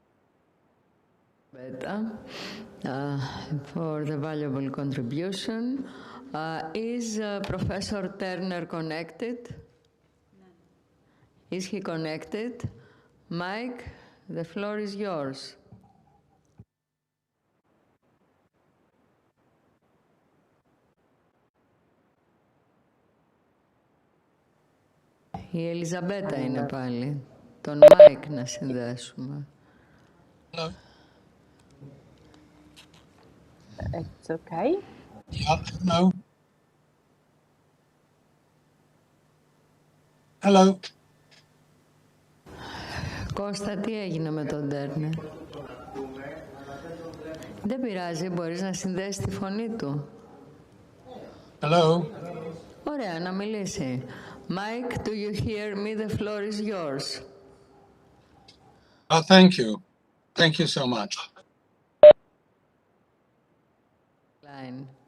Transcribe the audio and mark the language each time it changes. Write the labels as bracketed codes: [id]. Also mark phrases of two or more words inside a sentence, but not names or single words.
[en] For the valuable contribution. Is Professor Turner connected? Is he connected? Mike, the floor is yours. [el] Η Ελιζαμπέτα είναι πάλι. Τον Μάικ να συνδέσουμε. [en] Hello. It's okay. Yeah, hello. Hello. [el] Κώστα, τι έγινε με τον Τέρνερ? Δεν πειράζει, μπορείς να συνδέσεις τη φωνή του. [en] Hello. [el] Ωραία, να μιλήσει. [en] Mike, do you hear me? The floor is yours. Oh, thank you. Thank you so much. Line.